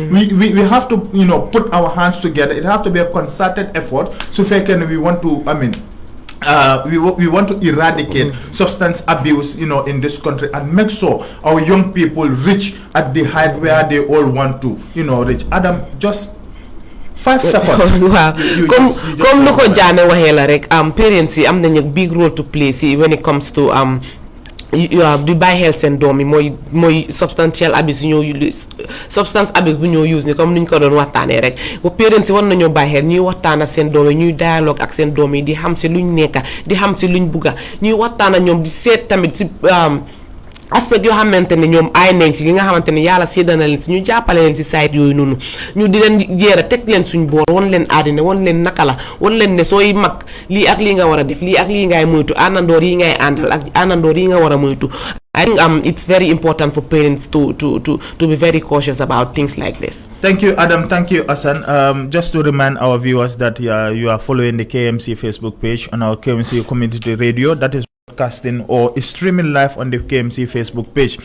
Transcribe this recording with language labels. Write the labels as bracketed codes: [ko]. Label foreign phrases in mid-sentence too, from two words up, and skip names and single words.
[en] We have to put our hands together. It has to be a concerted effort. So we want to we want to eradicate substance abuse in this country and make sure our young people reach at the height where they all want to reach. Adam, just 5 seconds. Wow. [wo] Comme lu ko Jane waxee la rek parents yi am nañu [en] big role to play when it comes to [wo] di bàyyi xel seen doom yi mooy [en] substantial abuse substance abuse [wo] bu ñoo use ni comme ni ñu ko doon waxtaanee rek bu parents yi war nañoo bàyyi xel ñuy waxtaan ak seen doom yi ñuy dialogue ak seen doom yi di xam si luñ nekka di xam si luñ bugga ñuy waxtaan ak ñoom di seet tamit si aspect yoo xamante ne ñoom ay nañ si li nga xamante ne yàlla séddana leen si ñu jàppale leen si site yooyu noonu ñu di leen jéera teg leen suñ boor won leen àddina won leen naka la won leen ne sooy mag lii ak lii nga war a def lii ak lii ngay moytu àndandoor yi ngay àndal ak àndandoor yi nga war a moytu. [en] I think it's very important for parents to be very cautious about things like this. Thank you, Adam. Thank you, Hassan. Just to remind our viewers that you are following the KMC Facebook page on our KMC Community Radio. That is broadcasting or streaming live on the KMC Facebook page.